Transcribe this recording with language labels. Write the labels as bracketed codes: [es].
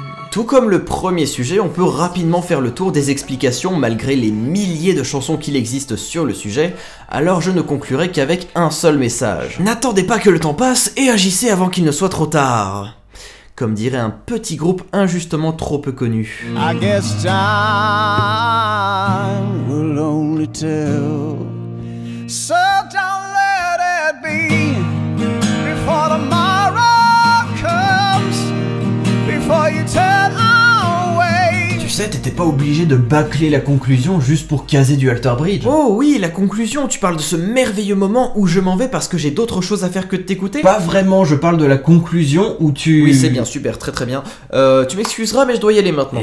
[fr] Tout comme le premier sujet, on peut rapidement faire le tour des explications malgré les milliers de chansons qu'il existe sur le sujet, alors je ne conclurai qu'avec un seul message. N'attendez pas que le temps passe et agissez avant qu'il ne soit trop tard. Comme dirait un petit groupe injustement trop peu connu. [en] I guess time will only tell. So don't let it be before tomorrow comes, before you turn away. [fr] Tu sais, t'étais pas obligé de bâcler la conclusion juste pour caser du Alter Bridge. Oh oui, la conclusion, tu parles de ce merveilleux moment où je m'en vais parce que j'ai d'autres choses à faire que de t'écouter? Pas vraiment, je parle de la conclusion où tu... Oui, c'est bien, super, très très bien. Tu m'excuseras, mais je dois y aller maintenant.